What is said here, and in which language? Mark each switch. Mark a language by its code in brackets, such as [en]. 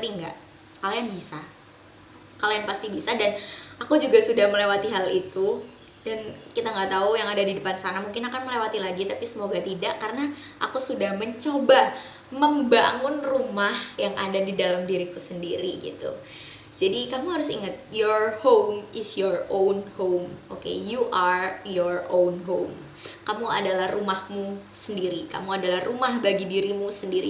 [id] Tapi enggak, kalian bisa, kalian pasti bisa, dan aku juga sudah melewati hal itu. Dan kita nggak tahu yang ada di depan sana mungkin akan melewati lagi, tapi semoga tidak, karena aku sudah mencoba membangun rumah yang ada di dalam diriku sendiri gitu. Jadi kamu harus ingat, [en] your home is your own home. Oke, you are your own home. [id] Kamu adalah rumahmu sendiri, kamu adalah rumah bagi dirimu sendiri.